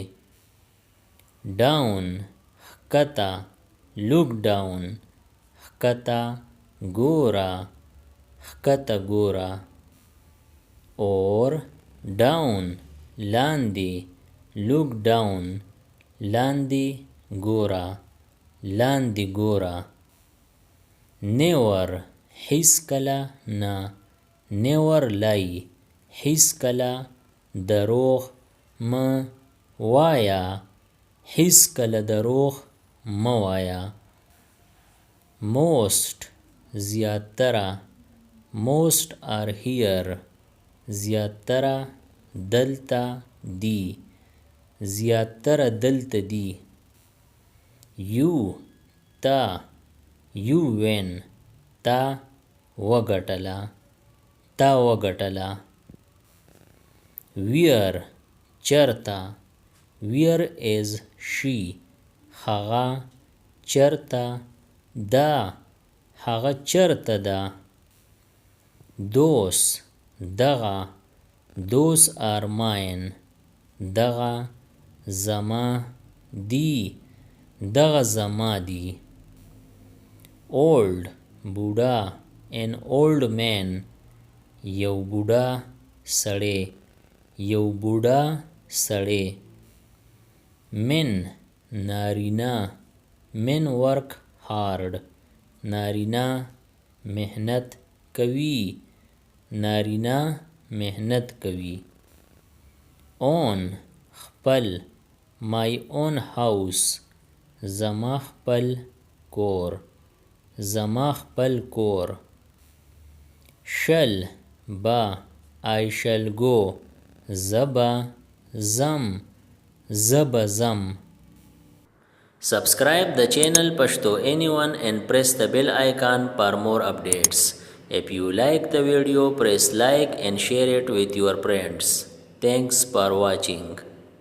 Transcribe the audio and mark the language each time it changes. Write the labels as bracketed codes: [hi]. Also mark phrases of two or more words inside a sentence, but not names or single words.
[ps] Down ښکته [en] Look down [ps] ښکته ګوره ښکته ګوره. Or down لاندې [en] Look down [ps] لاندې ګوره لاندې ګوره. Never هیڅکله نه [en] Never lie [ps] هیڅکله دروغ مه وایه هیڅکله دروغ مه وایه. Most زیاتره [en] Most are here [ps] زیاتره دلته دي زیاتره دلته دي. You تا [en] You win [ps] تا وګټله تا وګټله. Where چرته [en] Where is she [ps] هغه چرته ده هغه چرته ده. Those دغه [en] Those are mine [ps] دغه زما دي دغه زما دي. Old بوډا [en] An old man [ps] یو بوډا سړی یو بوډا سړی. Men نارینه [en] Men work hard [ps] نارینه محنت کوي نارینه محنت کوي. Own خپل [en] My own house [ps] زما خپل کور زما خپل کور. Shall به [en] I shall go [ps] زه به ځم زه به ځم. [en] Subscribe the channel Pashto Anyone and press the bell icon for more updates. If you like the video, press like and share it with your friends. Thanks for watching.